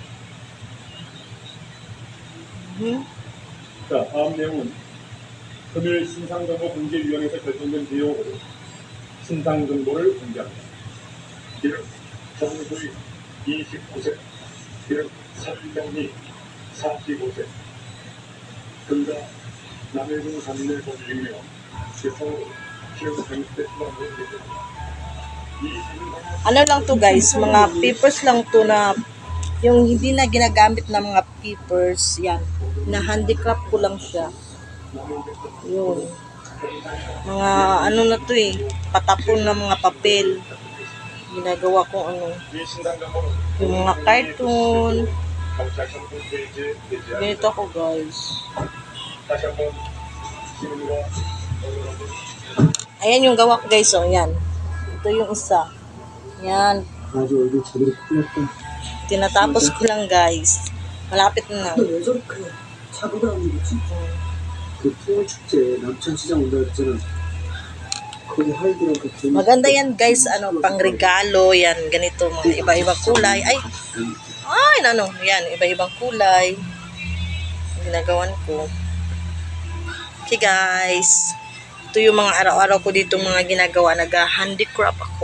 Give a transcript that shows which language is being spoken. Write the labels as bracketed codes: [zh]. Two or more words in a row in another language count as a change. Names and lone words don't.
[ko] 자, 다음 내용은 금일 신상정보공개위원회에서 결정된 내용으로 신상정보를 공개합니다. 이름 정부의 29세, 이름 선병리 45세, 근자 남해군 산내 거주이며 개성으로 기업 장립대 수반으로 예정됩니다. [tl] Ano lang to, guys, mga papers lang to na yung hindi na ginagamit na mga papers, yan, na handicraft ko lang siya. Yun. Mga ano na to patapon na mga papel. Ginagawa ko ano, yung mga cartoon. Ganito ako, guys. Ayan yung gawa ko, guys, oh, yan. Ito yung isa. Yan. Tinatapos ko lang, guys. Malapit na. [ko] 그 풍물 축제 남천시장 온다 그랬잖아. 거기 하이드랑 그 [tl] Maganda yan, guys. Ano, pang regalo. Yan, ganito. Mga iba-ibang kulay. Ay, ano, yan. Iba-ibang kulay. Ginagawan ko. Okay, guys. Ito yung mga araw-araw ko dito mga ginagawa. Nag-handicraft ako.